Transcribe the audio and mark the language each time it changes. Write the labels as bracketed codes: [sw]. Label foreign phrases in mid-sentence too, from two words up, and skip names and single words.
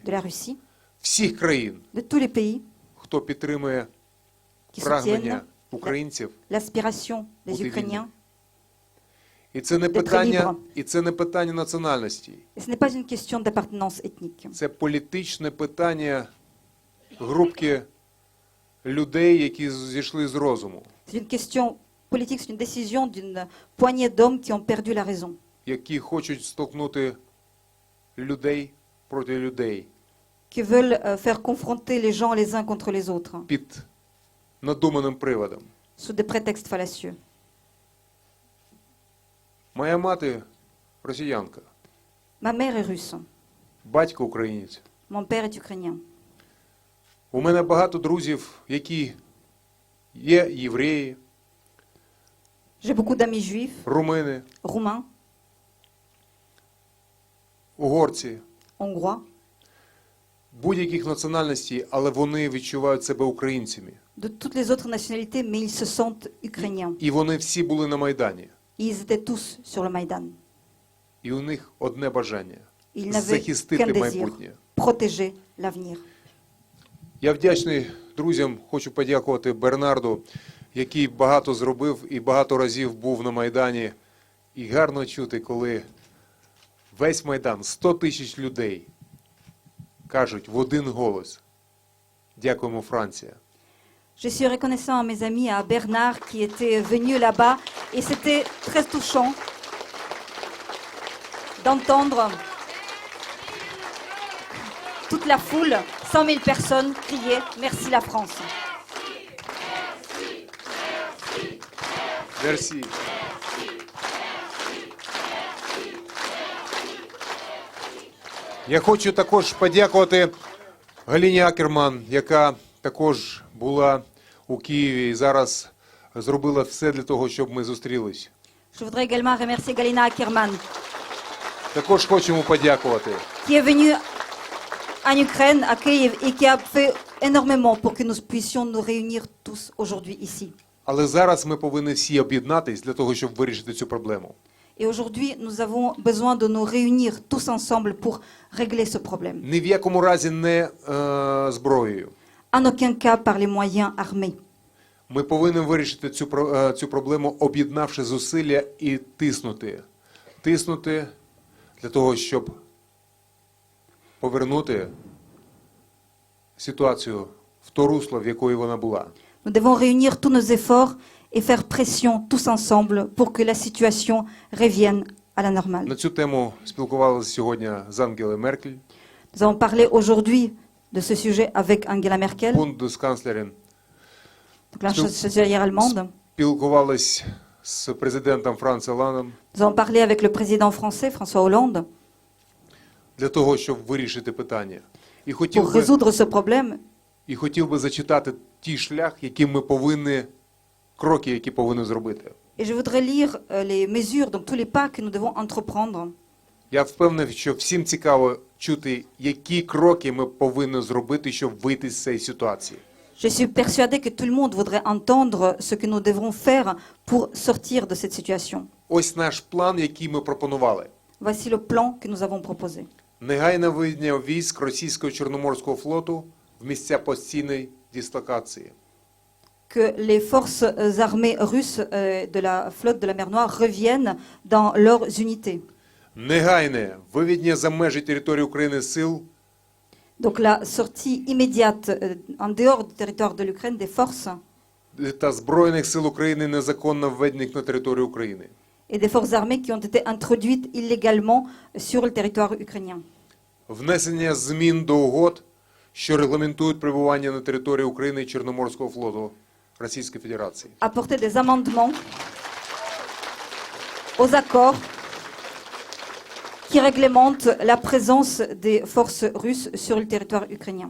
[fr] de la Russie, [uk] всіх країн, [fr] de tous les pays [uk] хто підтримує [fr] qui [uk] прагнення [fr] soutiennent [uk] українців. [fr] l'aspiration des [uk] Бути [fr] Ukrainiens. [uk] І це не питання національності. [fr] Et ce n'est pas une question d'appartenance ethnique. [uk] Це політичне питання групки людей, які зійшли з розуму, [fr] C'est une question politique, c'est une décision d'une poignée d'hommes qui ont perdu la raison, [uk] які хочуть столкнути людей проти людей [fr] qui veulent faire confronter les gens les uns contre les autres, [uk] під надуманим приводом. [fr] sous des prétextes fallacieux. [uk] Моя мати росіянка, [fr] Ma mère est russe, [uk] батько українець. [fr] mon père est ukrainien. [uk] У мене багато друзів, які є євреї, [fr] J'ai beaucoup d'amis juifs, [uk] румини, [fr] roumains, [uk] угорці, [fr] hongrois, [uk] будь-яких національностей, але вони відчувають себе українцями. [fr] de toutes les autres nationalités, mais ils se sentent ukrainiens. [uk] І вони всі були на Майдані. [fr] Ils étaient tous sur le Maïdan. [uk] І у них одне бажання [fr] Ils n'avaient [uk] захистити [fr] qu'un désir, [uk] майбутнє. [fr] protéger l'avenir. [uk] Я вдячний друзям, хочу подякувати Бернарду, який багато зробив і багато разів був на Майдані. І гарно чути, коли весь Майдан, 100 тисяч людей, кажуть в один голос: дякуємо, Франція. [fr] Je suis reconnaissant à mes amis, à Bernard qui était venu là-bas, et c'était très touchant d'entendre toute la foule, 100 000 personnes crier « Merci la France ». [uk] Мерсі. Я хочу також подякувати Галині Акерман, яка також була у Києві і зараз зробила все для того, щоб ми зустрілись. [fr] Je voudrais également remercier Galina Ackerman, [uk] Також хочемо подякувати [fr] qui est venue en Ukraine, à Kiev, et qui a fait énormément pour que nous puissions nous réunir tous aujourd'hui ici. [uk] Але зараз ми повинні всі об'єднатись для того, щоб вирішити цю проблему. [fr] Et aujourd'hui, nous avons besoin de nous réunir tous ensemble pour régler ce problème. [uk] Ні в якому разі не зброєю. [fr] En aucun cas par les moyens armés. [uk] Ми повинні вирішити цю проблему, об'єднавши зусилля і тиснути. Тиснути для того, щоб повернути ситуацію в то русло, в якої вона була. [fr] Nous devons réunir tous nos efforts et faire pression tous ensemble pour que la situation revienne à la normale. [uk] На цю тему спілкувалися сьогодні з Ангелою Меркель, [fr] Nous avons parlé aujourd'hui de ce sujet avec Angela Merkel, [uk] бундесканцлером, [fr] donc la chancelière allemande. [uk] спілкувалися з президентом Франції Оландом [fr] Nous avons parlé avec le président français, François Hollande, [uk] для того, щоб вирішити питання. І хотів [fr] pour [uk] би, [fr] résoudre ce problème. [uk] зачитати ті шлях, які ми повинні, кроки, які повинні зробити. [fr] Et je voudrais lire les mesures, donc tous les pas que nous devons entreprendre. [uk] Я впевнений, що всім цікаво чути, які кроки ми повинні зробити, щоб вийти з цієї ситуації. [fr] Je suis persuadée que tout le monde voudrait entendre ce que nous devrons faire pour sortir de cette situation. [uk] Ось наш план, який ми пропонували. [fr] Voici le plan que nous avons proposé. [uk] Негайне виведення військ російського Чорноморського флоту в місця постійної дислокації. [fr] Que les forces armées russes de la flotte de la mer Noire reviennent dans leurs unités. [uk] Негайне виведення за межі території України сил [fr] Donc la sortie immédiate en dehors du territoire de l'Ukraine des forces [uk] та Збройних сил України, незаконно введених на територію України. [fr] et des forces armées qui ont été introduites illégalement sur le territoire ukrainien. [uk] Внесення змін до угод, що регламентують перебування на території України і Чорноморського флоту Російської Федерації. [fr] Apporter des amendements aux accords qui réglementent la présence des forces russes sur le territoire ukrainien,